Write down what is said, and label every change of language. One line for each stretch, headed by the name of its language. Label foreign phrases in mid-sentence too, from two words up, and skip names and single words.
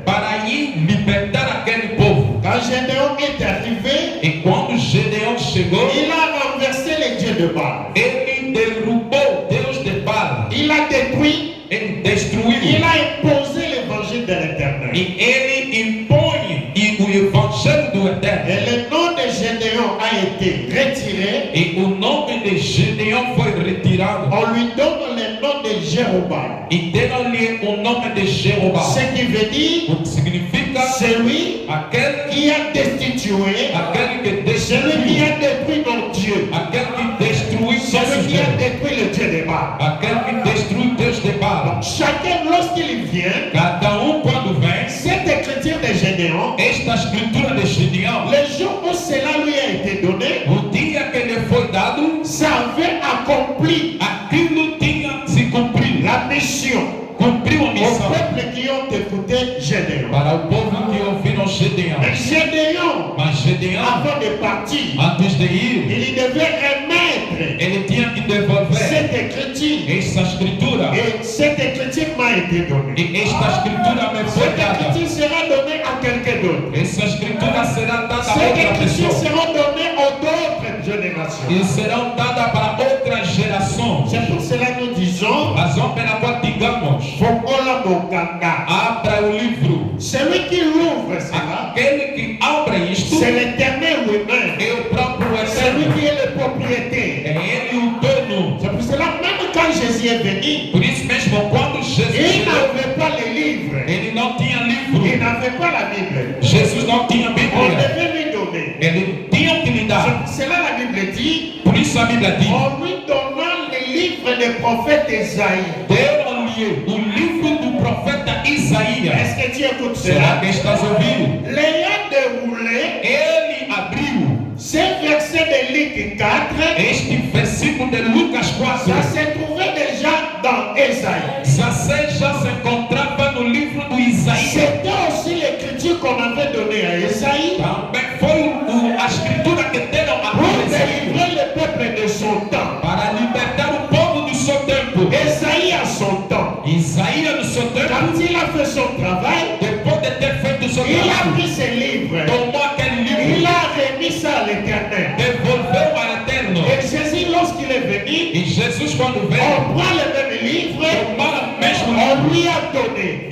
Portuguese: para ir libertar aquele povo.
French: Quand Gédéon est arrivé,
Portuguese: E quando Gideão chegou,
French: il a renversé les dieux de Baal.
Portuguese: ele derrubou Deus de Baal.
French: Il a détruit,
Portuguese: Ele destruiu.
French: il a imposé l'évangile de l'éternel.
Portuguese: E ele impõe o evangelho do eterno.
French: Et le nom de Gédéon a été retiré.
Portuguese: E o nome de Gideão foi retirado.
French: On lui donne le nom de Jéroboam.
Portuguese: E deram-lhe o nome de Jeroboam.
French: Ce qui veut dire
Portuguese: O que significa
French: celui
Portuguese: aquele
French: qui a destitué,
Portuguese: que
French: celui qui
Portuguese: destruiu.
French: a détruit nos dieux,
Portuguese: Aquele que destruiu
French: celui
Portuguese: nossos
French: qui a
Portuguese: deuses.
French: détruit le Dieu de Baal.
Portuguese: Aquele que destruiu Deus de Baal.
French: Chacun, lorsqu'il vient,
Portuguese: Cada quando vem,
French: cette écriture de Gédéon,
Portuguese: esta escritura de Gideão,
French: le jour où cela lui a été donné,
Portuguese: o dia que lhe foi dado,
French: ça avait accompli
Portuguese: aquilo tinha se cumprido.
French: la mission
Portuguese: Cumpriu a
French: aux
Portuguese: missão
French: peuples qui ont écouté Gédéon.
Portuguese: para o povo que ouviram Gideão.
French: Mais Gédéon,
Portuguese: Mas Gideão,
French: avant de partir,
Portuguese: antes de ir,
French: il devait remettre
Portuguese: ele tinha que devolver
French: cette écriture.
Portuguese: esta escritura.
French: Et cette écriture m'a été donnée.
Portuguese: E esta escritura me foi
French: Cette
Portuguese: dada.
French: écriture sera donnée à quelqu'un d'autre.
Portuguese: Essa escritura será dada a
French: Cette
Portuguese: outra
French: écriture
Portuguese: pessoa.
French: sera donnée aux autres générations.
Portuguese: E serão dadas para outras gerações.
French: C'est pour cela que nous disons,
Portuguese: Razão pela qual digamos,
Lingala: Fongola Mokanda.
Portuguese: abra o livro.
French: Celui qui l'ouvre cela,
Portuguese: Aquele que abre isto
French: c'est l'éternel lui-même.
Portuguese: é o próprio
French: Celui
Portuguese: Eterno.
French: qui est le propriétaire.
Portuguese: É ele o dono.
French: C'est pour cela, même quand Jésus est venu,
Portuguese: Por isso mesmo, quando Jesus
French: il
Portuguese: chegou,
French: n'avait pas les livres.
Portuguese: ele não tinha livro.
French: Il n'avait pas la Bible.
Portuguese: Jesus não tinha
French: On
Portuguese: Bíblia.
French: devait lui donner.
Portuguese: Ele tinha que lhe
French: C'est
Portuguese: dar.
French: pour cela la Bible dit,
Portuguese: Por isso a Bíblia diz,
French: en lui donnant les livres des prophètes Esaïe.
Portuguese: deram-lhe o livro do profeta Isaías.
French: Est-ce que tu écoutes
Portuguese: Será
French: cela?
Portuguese: que estás ouvindo?
French: L'ayant déroulé,
Portuguese: Ele abriu
French: ce verset de Luc 4,
Portuguese: este versículo de Lucas 4.
French: ça se trouvait déjà dans Esaïe.
Portuguese: Jacé já se encontrava no livro do Isaías.
French: C'était aussi l'écriture qu'on avait donnée à Esaïe
Portuguese: Também foi a escritura que deram a
French: pour
Portuguese: Isaías
French: délivrer le peuple de son temps.
Portuguese: para libertar o povo do seu tempo.
French: Esaïe a son temps.
Portuguese: Isaías no seu tempo,
French: Quand il a fait son travail,
Portuguese: depois de ter feito o seu
French: il a
Portuguese: trabalho,
French: pris ses livres.
Portuguese: tomou aquele
French: Il
Portuguese: livro,
French: a remis ça à l'éternel.
Portuguese: devolveu ao Eterno.
French: Et Jésus, lorsqu'il est venu,
Portuguese: E Jesus, quando veio,
French: on prend le même livre,
Portuguese: tomaram o mesmo
French: on
Portuguese: livro,
French: lui a donné.